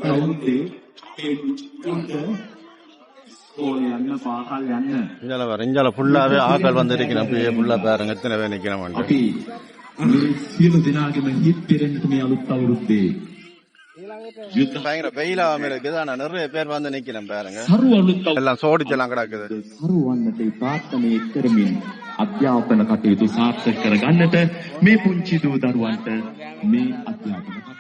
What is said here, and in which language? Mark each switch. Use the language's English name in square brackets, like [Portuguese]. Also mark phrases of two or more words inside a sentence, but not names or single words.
[Tamil] இஞ்சால ஃபுல்லாவே ஆக்கள் வந்து இருக்கணும். அப்படியே ஃபுல்லா பாருங்க எத்தனை பேர் நிக்கணும். பயங்கர வெயிலாம இருக்குது. ஆனா நிறைய பேர் வந்து நிக்கணும் பாருங்க. எல்லாம் சோடிச்செல்லாம் கிடக்குது. [Sinhala] අධ්‍යාපන කටයුතු සාර්ථක කරගන්නට මේ පුංචි දූ දරුවන්ට මේ අධ්‍යාපන